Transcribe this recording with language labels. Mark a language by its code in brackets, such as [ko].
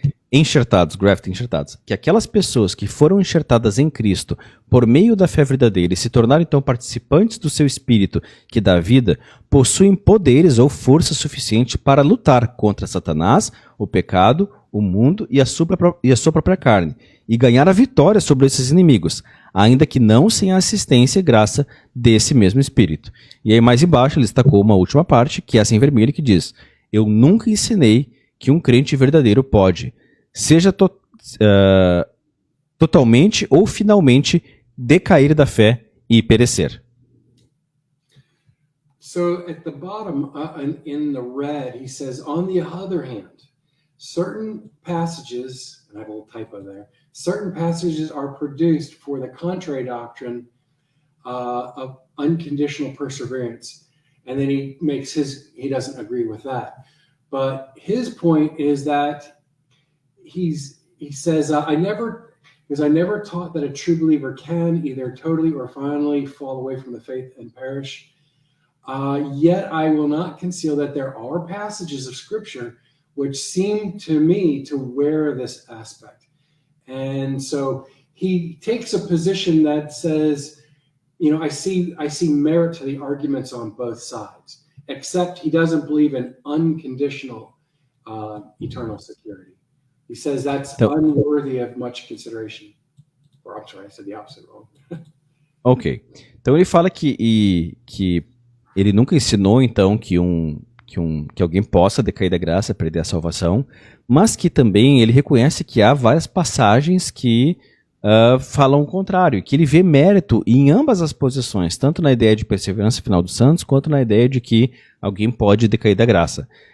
[pt] enxertados, que aquelas pessoas que foram enxertadas em Cristo por meio da fé verdadeira e se tornaram então participantes do seu espírito que dá vida, possuem poderes ou força suficiente para lutar contra Satanás, o pecado, o mundo e a sua própria carne, e ganhar a vitória sobre esses inimigos, ainda que não sem a assistência e graça desse mesmo espírito. E aí mais embaixo ele destacou uma última parte, que é essa em vermelho, que diz: eu nunca ensinei que um crente verdadeiro pode, seja totalmente ou finalmente, decair da fé e perecer. [en] So at the bottom, in the red, he says, on the other hand, certain passages, and I have a little typo there, certain passages are produced for the contrary doctrine of unconditional perseverance. And then he doesn't agree with that. But his point is that he says, I never taught that a true believer can either totally or finally fall away from the faith and perish. Yet I will not conceal that there are passages of Scripture which seem to me to wear this aspect. And so he takes a position that says, I see merit to the arguments on both sides, except he doesn't believe in unconditional eternal security. He says that's unworthy of much consideration. Or I'm sorry, I said the opposite wrong. Ok. [pt] Então ele fala que ele nunca ensinou, então, que alguém possa decair da graça, perder a salvação, mas que também ele reconhece que há várias passagens que falam o contrário, que ele vê mérito em ambas as posições, tanto na ideia de perseverança final dos santos, quanto na ideia de que alguém pode decair da graça.